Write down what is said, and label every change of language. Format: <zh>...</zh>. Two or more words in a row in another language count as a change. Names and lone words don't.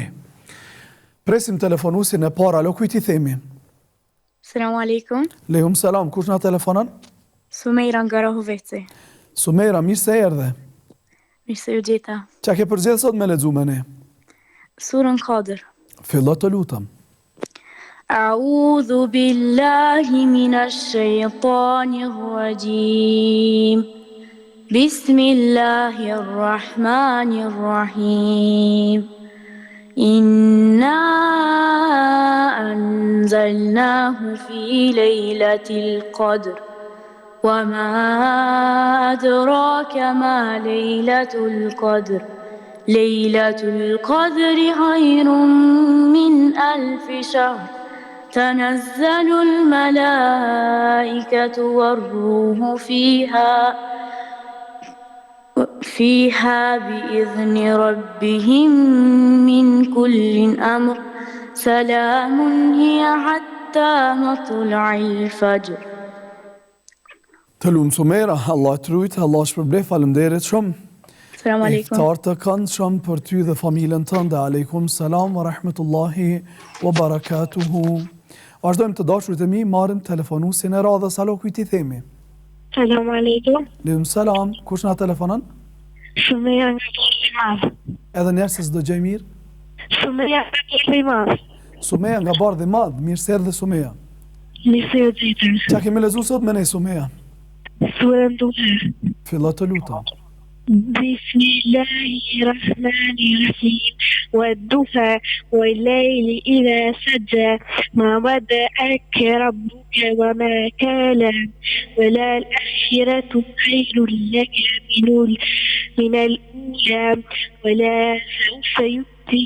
<sq>Presim telefonusin e para. Alo, kujt i themi?</sq> <ar>السلام عليكم. وعليكم السلام,</ar> <sq>kush na telefonon? Sumeira nga Rahoveci. Sumeira, mirë se erdhe. Mirë se ju gjeta. Qa ke përzgjedh sot me lexu me ne? Surën Kadr. Fillo të lutem.</sq> <ar>أعوذ بالله من الشيطان الرجيم. Bismillahirrahmanirrahim. إنا أنزلناه في ليلة القدر. وما أدراك ما ليلة القدر. ليلة القدر خير من ألف شهر. تنزل الملائكة والروح فيها بإذن ربهم من كل أمر سلام هي حتى مطلع الفجر.</ar> <sq>Të lumë Sumeira, Allah të rujtë, Allah shpërblej, faleminderit shumë.</sq> <ar>سلام عليكم.</ar> <sq>Iftar të këndshëm për ty dhe familjen tënde.</sq> <ar>عليكم السلام ورحمة الله وبركاته.</ar> <sq>Vazhdojmë të dashurit e mi, marrim telefonusin e radhës. Alo, kujt i themi?</sq> <ar>سلام عليكم. عليكم السلام.</ar> <sq>Kush na telefonon? Sumeja nga Bardhi Madh. Edhe njerë se s'dëgjoj mirë. Sumeja nga Bardhi Madh. Sumeja nga Bardhi Madh. Mirë se erdhe Sumeja. Mirë se ju gjeta. Qa kemi lexuar sot me ne Sumeja? Surën Duha. Fillo të lutem.</sq> <ar>Bismillahirrahmanirrahim. والضحى والليل إذا سجى ما ودعك ربك وما قلى وللآخرة خير لك من الأولى ولا سوف يؤتيك</ar>